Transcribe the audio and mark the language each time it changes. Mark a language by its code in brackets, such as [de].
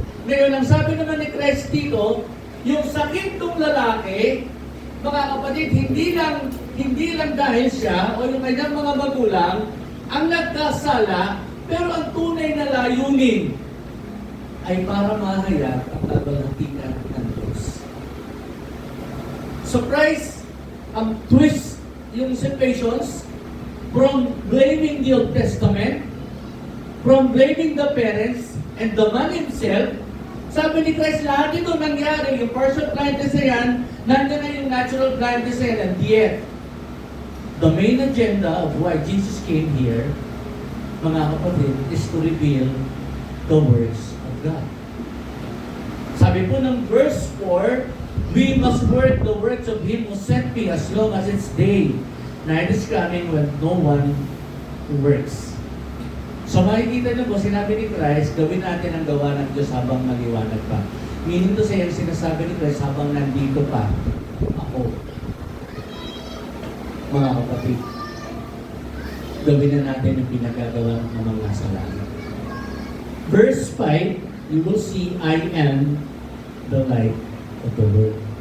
[tl] Ngayon, ang sabi naman ni Christ dito, yung sakit ng lalaki, mga kapatid, hindi lang dahil siya o yung kanyang mga magulang ang nagkasala, pero ang tunay na layunin ay para mahayag ang kabalatian ng Diyos. [en] So Christ, [tl] ang [en] twist yung situations from blaming the Old Testament, from blaming the parents and the man himself. [tl] Sabi ni Christ, lahat ito nangyari, yung [en] partial blindness na yan, [tl] nandiyan na yung [en] natural blindness na yan, and yet, the main agenda of why Jesus came here, [tl] mga kapatid, [en] is to reveal the words of God. [tl] Sabi po ng [en] verse 4, we must work the works of Him who sent me as long as it's day. Night is coming when no one works. [tl] So makikita niyo po, sinabi ni Christ, gawin natin ang gawa ng Diyos habang maliwanag pa. [en] Meaning to say, [tl] ang sinasabi ni Christ, habang nandito pa ako. Mga kapatid, gawin na natin ang pinagagawa ng mga nasa langit. [en] Verse 5, you will see, I am the light of the world.